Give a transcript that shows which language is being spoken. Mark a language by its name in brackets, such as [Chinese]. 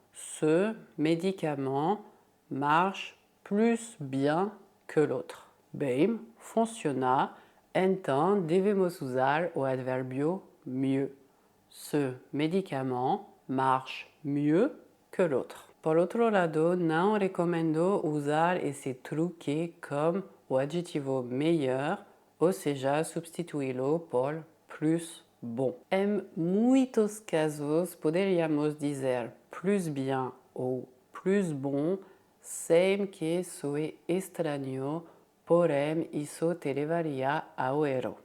[French] Ce médicament marche plus bien que l'autre. [Portuguese] Bem, funciona, então devemos usar o advérbio mieux. Ce médicament marche mieux que l'autre. Por outro lado, não recomendo usar esse truque com o adjetivo meilleur, ou seja, substituí-lo por plus bon. Em muitos casos, poderíamos dizer plus bien ou plus bon sem que soe estranho, porém isso te levaria ao erro.